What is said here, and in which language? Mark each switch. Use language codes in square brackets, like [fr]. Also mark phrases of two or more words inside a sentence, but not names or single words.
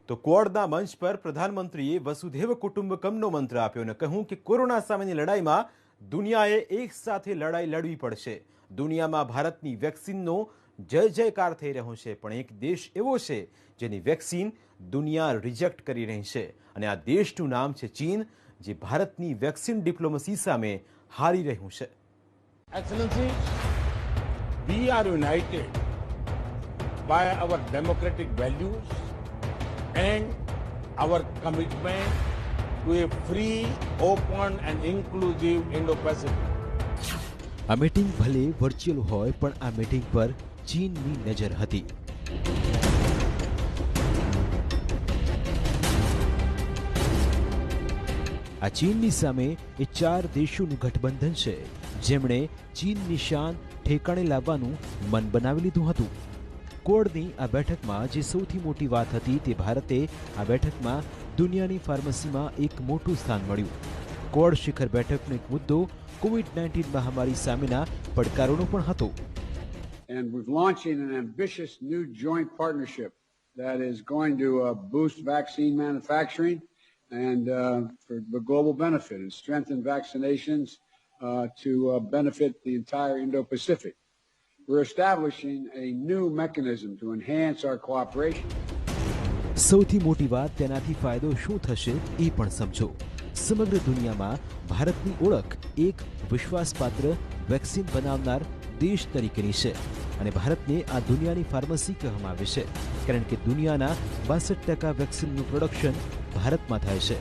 [gu] તો ક્વોડના મંચ પર પ્રધાનમંત્રીએ વસુધૈવ કુટુંબકમનો મંત્ર આપ્યો અને કહ્યું કે કોરોના સામેની લડાઈમાં દુનિયાએ એક સાથે લડાઈ લડવી પડશે। દુનિયામાં ભારતની વેક્સિનનો જય જયકાર થઈ રહ્યો છે, પણ એક દેશ એવો છે જેની વેક્સિન દુનિયા રિજેક્ટ કરી રહી છે અને આ દેશનું નામ છે ચીન, જે ભારતની [en] vaccine diplomacy [gu] સામે હારી રહ્યું છે। [en] Excellencies, we are united by our democratic values and our commitment to a free, open and inclusive Indo-Pacific. [gu] આ મીટિંગ ભલે વર્ચ્યુઅલ હોય પણ આ મીટિંગ પર ચીનની નજર હતી। આ ચીનની સામે એ 4 દેશોનું ગઠબંધન છે જેમણે ચીનની શાન ઠેકાણે લાવવાનું મન બનાવી લીધું હતું। ક્વોડની આ બેઠકમાં જે સૌથી મોટી વાત હતી તે ભારતે આ બેઠકમાં દુનિયાની ફાર્મસીમાં એક મોટું સ્થાન મળ્યું। ક્વોડ શિખર બેઠકનો એક મુદ્દો કોવિડ-19 મહામારી સામેના પડકારોનો પણ હતો। [en] And we're launching an ambitious new joint partnership that is going to boost vaccine manufacturing and for the global benefit and strengthen vaccinations to benefit the entire Indo-Pacific. We're establishing a new mechanism to enhance our cooperation. [gu] સૌથી મોટી વાત તેનાથી ફાયદો શું થશે એ પણ સમજો। સમગ્ર દુનિયામાં ભારતની ઓળખ એક વિશ્વાસપાત્ર વેક્સિન બનાવનાર દેશ તરીકેની છે। અને ભારતને આ દુનિયાની ફાર્મસી કહેવામાં આવે છે, કારણ કે દુનિયાના 62% વેક્સિનનું પ્રોડક્શન ભારતમાં થાય છે.